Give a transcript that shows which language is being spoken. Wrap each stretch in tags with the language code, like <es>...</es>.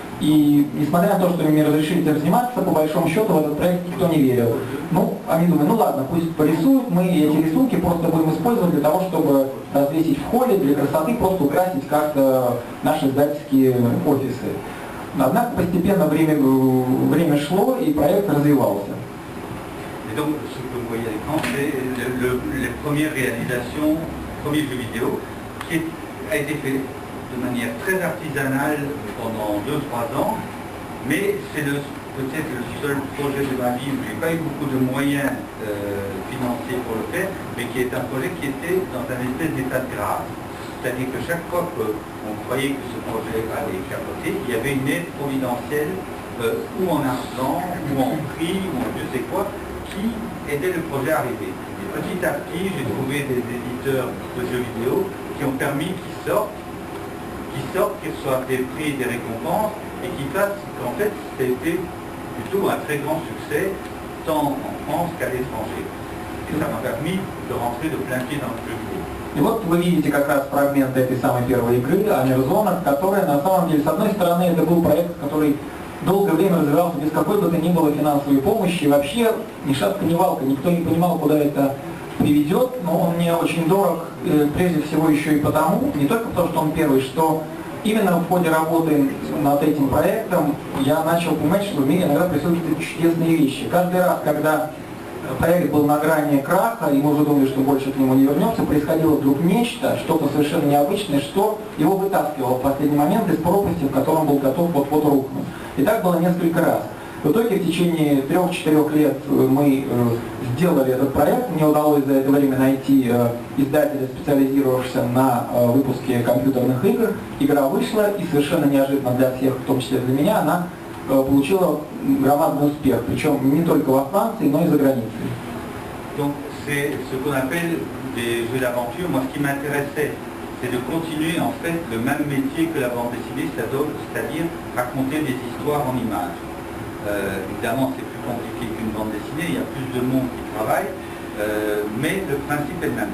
<ru>И несмотря на то, что мне разрешили этим заниматься, по большому счету в этот проект никто не верил. Ну, они думали, ну ладно, пусть порисуют, мы эти рисунки просто будем использовать для того, чтобы развесить в холле, для красоты, просто украсить как-то наши издательские офисы. Однако постепенно время шло, и проект развивался.</ru> <fr>Et donc, ce que vous voyez à l'écran, c'est les premières réalisations, premier jeu vidéo, qui a été fait de manière très artisanale pendant 2-3 ans, mais c'est peut-être le seul projet de ma vie où je n'ai pas eu beaucoup de moyens financiers pour le faire, mais qui est un projet qui était dans un espèce d'état de grâce. C'est-à-dire que chaque fois qu'on croyait que ce projet allait capoter, il y avait une aide providentielle, ou en argent, ou en prix, ou en je sais quoi, qui aidait le projet à arriver. Et petit à petit, j'ai trouvé des éditeurs de jeux vidéo qui ont permis qu'ils sortent, qu'ils reçoivent des prix et des récompenses, et qui fassent qu'en fait, c'était plutôt un très grand succès, tant en France qu'à l'étranger. Et ça m'a permis de rentrer de plein pied dans le jeu vidéo.</fr> <ru>И вот вы видите как раз фрагмент этой самой первой игры, Амерзона, которая на самом деле, с одной стороны, это был проект, который долгое время развивался без какой бы то ни было финансовой помощи, и вообще ни шатка, ни валка, никто не понимал, куда это приведет, но он мне очень дорог, прежде всего еще и потому, не только потому, что он первый, что именно в ходе работы над этим проектом я начал понимать, что в мире иногда происходят чудесные вещи. Каждый раз, когда проект был на грани краха, и мы уже думали, что больше к нему не вернемся, происходило вдруг нечто, что-то совершенно необычное, что его вытаскивало в последний момент из пропасти, в котором был готов вот-вот рухнуть. И так было несколько раз. В итоге в течение 3-4 лет мы сделали этот проект. Мне удалось за это время найти издателя, специализировавшегося на выпуске компьютерных игр. Игра вышла, и совершенно неожиданно для всех, в том числе для меня, она получила громадный успех, причем не только во Франции, но и за границей.</ru> <fr>Donc c'est ce qu'on appelle des jeux d'aventure. Moi, ce qui m'intéressait, c'est de continuer en fait le même métier que la bande dessinée, c'est-à-dire raconter des histoires en images. Évidemment, c'est plus compliqué qu'une bande dessinée, il y a plus de monde qui travaille, mais le principe est le même.</fr>